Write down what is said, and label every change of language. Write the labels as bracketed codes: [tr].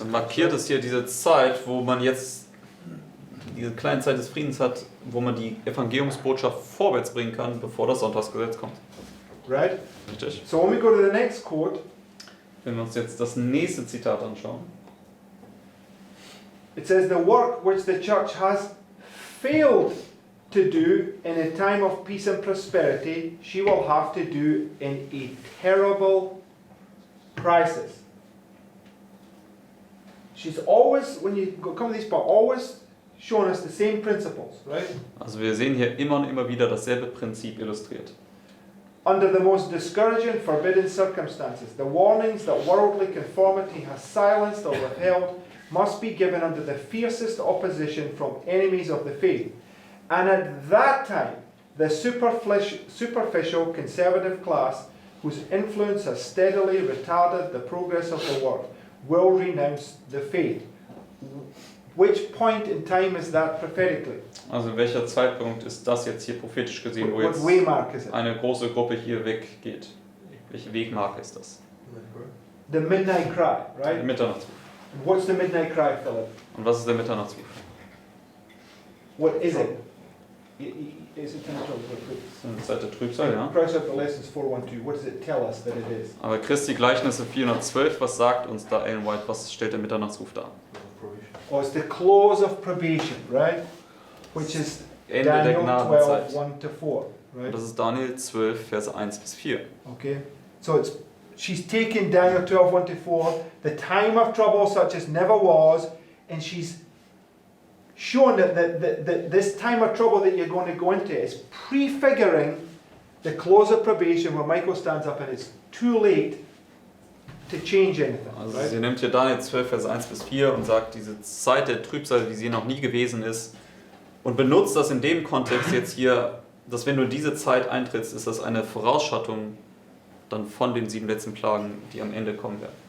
[de] Dann markiert es hier diese Zeit, wo man jetzt diese kleine Zeit des Friedens hat, wo man die Evangeliumsbotschaft vorwärts bringen kann, bevor das Sonntagsgesetz kommt. [en] Right? [de] Richtig? [en] So when we go to the next quote, [de] Wenn wir uns jetzt das nächste Zitat anschauen. [en] it says, the work which the church has failed to do in a time of peace and prosperity, she will have to do in a terrible crisis. She's always, when you come to this part, always showing us the same principles, right? [de] Also wir sehen hier immer und immer wieder dasselbe Prinzip illustriert. [en] Under the most discouraging, forbidden circumstances, the warnings that worldly conformity has silenced or withheld must be given under the fiercest opposition from enemies of the faith. And at that time, the superficial conservative class, whose influence has steadily retarded the progress of the world, will renounce the faith. Which point in time is that prophetically? [de] Also welcher Zeitpunkt ist das jetzt hier prophetisch gesehen, wo [en] What [de] jetzt [en] waymark is it? [de] eine große Gruppe hier weggeht? Welche Wegmarke ist das? [en] The midnight cry, [de] Der [en] right? [de] Mitternachtsruf. [en] What's the midnight cry, Philip? [de] Und was ist der Mitternachtsruf? [en] What is it? It's a time trouble. [de] Das ist eine Zeit der Trübsal, ja. [en] Christ of the Lessons 412. What does it tell us that it is? [de] Aber Christi Gleichnisse 412, was sagt uns da Ellen White, was stellt der Mitternachtsruf dar? [en] Oh, it's the close of probation, right? Which is [de] Ende der [en] Daniel 12, [de] Gnadenzeit. [en] 1 to 4, right? [de] Und das ist Daniel 12, Verse 1 bis 4. [en] Okay, so she's taken Daniel 12, 1 to 4, the time of trouble such as never was, and she's shown that this time of trouble that you're going to go into is prefiguring the close of probation where Michael stands up and it's too late to change anything, [de] Also [en] right? [de] sie nimmt hier Daniel 12, Vers 1 bis 4 und sagt, diese Zeit der Trübsal, wie sie noch nie gewesen ist, und benutzt das in dem Kontext jetzt hier, dass wenn du diese Zeit eintrittst, ist das eine Vorausschattung dann von den 7 letzten Plagen, die am Ende kommen werden.